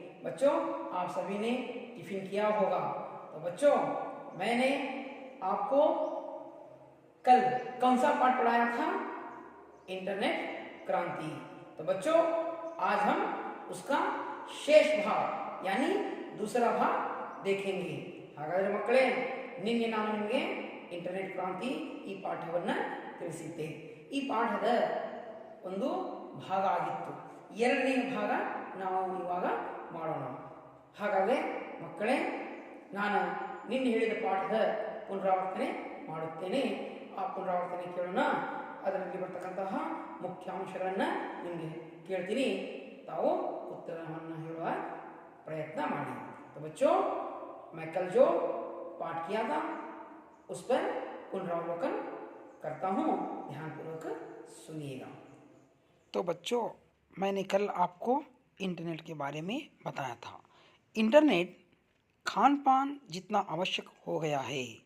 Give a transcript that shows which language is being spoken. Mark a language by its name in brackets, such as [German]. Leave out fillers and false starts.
[Hindi] बच्चों आप सभी ने टिफिन किया होगा। तो बच्चों मैंने आपको कल कौन सा पाठ पढ़ाया था? इंटरनेट क्रांति। तो बच्चों आज हम उसका शेष भाग यानी दूसरा भाग देखेंगे। [Kannada] ಹಾಗಾದ್ರೆ ಮಕ್ಕಳೇ ನಿನ್ನೆ ನಾನು ನಿಮಗೆ ಇಂಟರ್ನೆಟ್ ಕ್ರಾಂತಿ ಈ ಪಾಠವನ್ನು ತಿಳಿಸಿದ್ದೆ. ಈ ಪಾಠದ ಒಂದು ಭಾಗ ಆಗಿತ್ತು. ಎರಡನೇ ಭಾಗ ನಾವು ಇವಾಗ ಮಾಡೋಣ. ಹಾಗಾದರೆ ಮಕ್ಕಳೇ ನಾನು ನಿನ್ನೆ ಹೇಳಿದ ಪಾಠದ ಪುನರಾವರ್ತನೆ ಮಾಡುತ್ತೇನೆ. ಆ ಪುನರಾವರ್ತನೆ ಕೇಳೋಣ. ಅದರಲ್ಲಿ ಬರ್ತಕ್ಕಂತಹ ಮುಖ್ಯಾಂಶಗಳನ್ನು ನಿಮಗೆ ಕೇಳ್ತೀನಿ, ತಾವು उत्तरವನ್ನು ಹೇಳುವ प्रयत्न ಮಾಡಿ. [Hindi] तो बच्चों मैं कल जो पाठ किया था उस पर पुनरावलोकन करता हूँ, ध्यानपूर्वक सुनिएगा. तो बच्चों मैंने कल आपको इंटरनेट के बारे में बताया था. इंटरनेट खान पान जितना आवश्यक हो गया है.